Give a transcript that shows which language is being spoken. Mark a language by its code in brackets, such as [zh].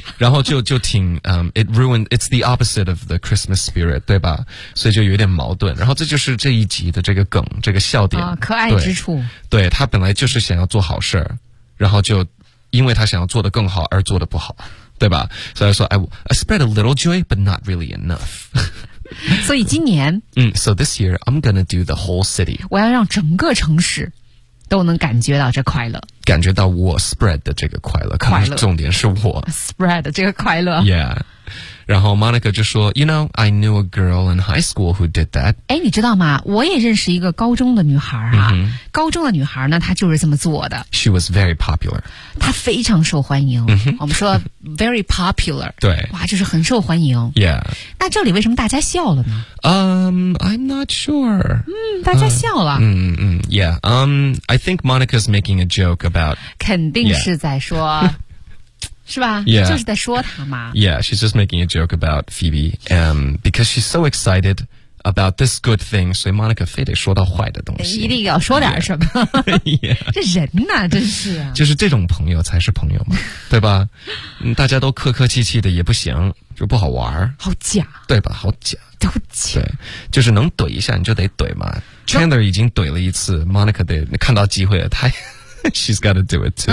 [zh] 然后就挺 [en] it ruined it's the opposite of the Christmas spirit [zh] 对吧？所以就有点矛盾，然后这就是这一集的这个梗，这个笑点、可爱之处。对，他本来就是想要做好事，然后就因为他想要做得更好而做得不好，对吧？所以说 [en] I spread a little joy but not really enough [zh] 所以今年 [en] So this year I'm gonna do the whole city， [zh] 我要让整个城市都能感觉到这快乐，感觉到我 spread 的这个快乐，可能重点是我 spread 的这个快乐。 [en] Yeah， [zh] 然后 Monica 就说 [en] You know I knew a girl in high school who did that。 [zh] 哎，你知道吗，我也认识一个高中的女孩啊、mm-hmm. 高中的女孩呢，她就是这么做的。 [en] She was very popular， [zh] 她非常受欢迎、mm-hmm. 我们说 [en] very popular [zh] 对，哇，就是很受欢迎。 [en] Yeah， [zh] 那这里为什么大家笑了呢？ [en] I'm not sure。 [zh] 大家笑了。 [en] Yeah， I think Monica's making a joke about [zh] 肯定是在说、 [en] yeah. [zh] 是吧、 [en] yeah. [zh] 就是在说他嘛。 [en] Yeah， she's just making a joke about Phoebe because she's so excited about this good thing， [zh] 所以 Monica 非得说到坏的东西，一定要说点什么、 [en] yeah. [zh] 这人呐、真是、就是这种朋友才是朋友嘛，对吧？大家都客客气气的也不行，就不好玩，好假，对吧？好假，都假，对，就是能怼一下你就得怼嘛。Chandler 已经怼了一次， Monica 得看到机会了，他 [en] She's got to do it too.